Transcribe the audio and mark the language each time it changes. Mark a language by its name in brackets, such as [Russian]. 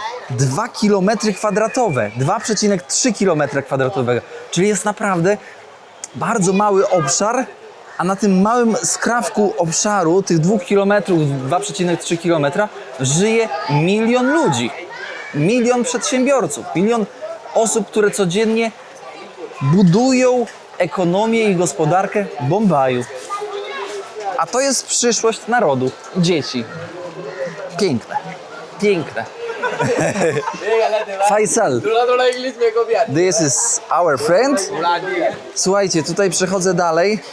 [Polish] 2 km kwadratowe, 2,3 km kwadratowego, czyli jest naprawdę bardzo mały obszar, a na tym małym skrawku obszaru, tych 2 km, 2,3 km, żyje 1 milion ludzi, 1 milion przedsiębiorców, 1 milion osób, które codziennie budują ekonomię i gospodarkę Bombaju. A to jest przyszłość narodu, dzieci. Piękne, piękne. [English] Faisal, this is our friend. [Polish] Słuchajcie, tutaj przechodzę dalej.